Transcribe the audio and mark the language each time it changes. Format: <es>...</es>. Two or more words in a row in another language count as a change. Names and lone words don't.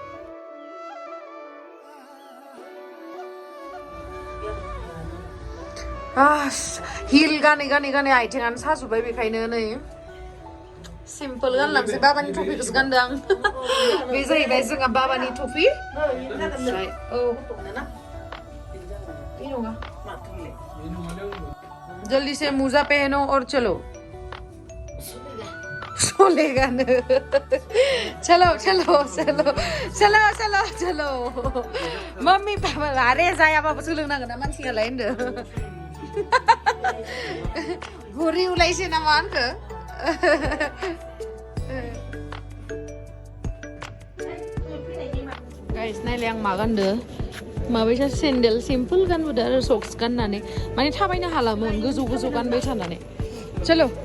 <brx>हिल गानै आथिङानो साजोब्बाय बेखायनो नै सिम्पोल गानलांसै बाबानि टपिखौसो गानदों आं बे जाहैबाय जोंहा बाबानि टपि</brx> <hi>जल्दी से मोजा पहनो और चलो</hi> <brx>सोलेगा न चलो मम्मी पापा अरे जायाबाबो सोलोंनांगोन ना मानसियालाय होनदो गुरि उलायसै नामा आंखो गाइस नायलाय आं मा गानदो माबायसा सेन्देल सिम्पोल गानबोदो आरो सक्स गाननानै माने थाबायनो हालामोन गोजौ गानबाय थानानै चलो</brx>